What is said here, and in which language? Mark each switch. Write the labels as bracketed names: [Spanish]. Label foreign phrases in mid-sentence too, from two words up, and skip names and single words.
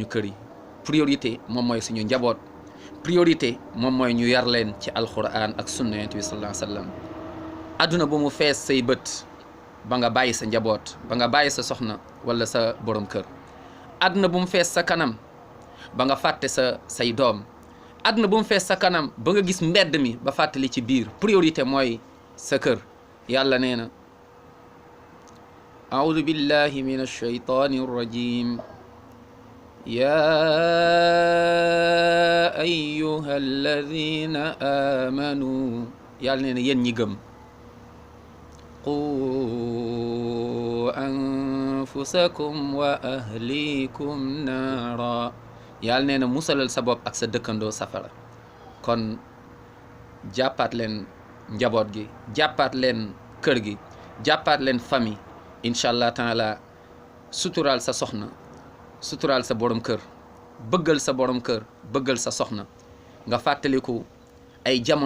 [Wolof] kër yi priorité moom mooy suñu njaboot priorité moom mooy ñu yar leen ci alquran ak sunna yonent bi [Arabic] صلى الله عليه وسلم [Wolof] adduna bu mu fees say bët ba nga bàyyi sa njaboot ba nga bàyyi sa soxna wala sa borom kër adduna bu mu fees sa kanam ba nga fàtte say doom adduna bu mu fees sa kanam ba nga gis mbedd mi ba fàttali ci biir priorité mooy sa kër yàlla nee na [Arabic] أعوذ بالله من الشيطان الرجيم يا أيها الذين آمنوا [Wolof] yàlla nee na yéen ñi gëm [Arabic] قوا أنفسكم وأهليكم [Wolof] naara yàlla nee na musalal sa bopp ak sa dëkkandoo safara kon jàppaat leen njaboot gi jàppaat leen kër gi jàppaat leen famille [Arabic] إن شاء الله تعالى [Wolof] suturaal sa soxna suturaal sa borom kër bëggal sa borom kër bëggal sa soxna nga fàttaliku ay jamono